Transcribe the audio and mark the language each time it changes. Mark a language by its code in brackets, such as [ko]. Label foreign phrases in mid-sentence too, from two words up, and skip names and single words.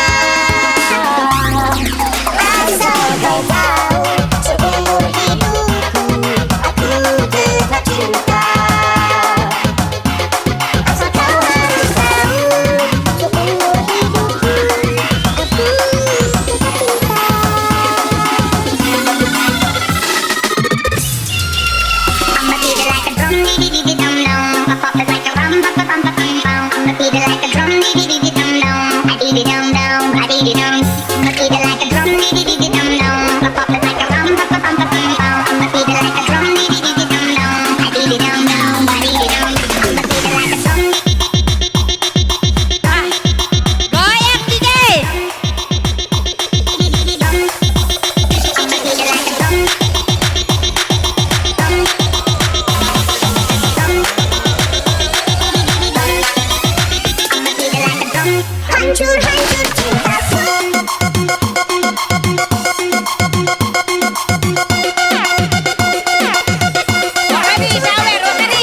[id] Asal kau tahu, seumur hidupku aku tetap cinta. Asal kau harus tahu, seumur hidupku aku tetap cinta. [en] I'ma beat it like a drum, dee-dee-dee-dee dum dum. I pop it like a rum, pop pum pum pum pum. I'ma beat it like a drum, dee-dee-dee-dee dum dum. I dee dee dum dum, I dee dee dum. I'ma beat it like a drum, dee-dee-dee-dee dum dum. I pop it like a rum, pop pum pum pum pum. I'ma beat it like a drum, dee-dee-dee-dee dum dum. I dee dee dum dum, I dee dee dum. I'ma beat it like a drum, [id] Goyang DJ. [en] dee-dee-dee dum. I'ma beat it like a drum, dum. [id] Hancur-hancur cintaku. Rosemary, sawer, Rosemary.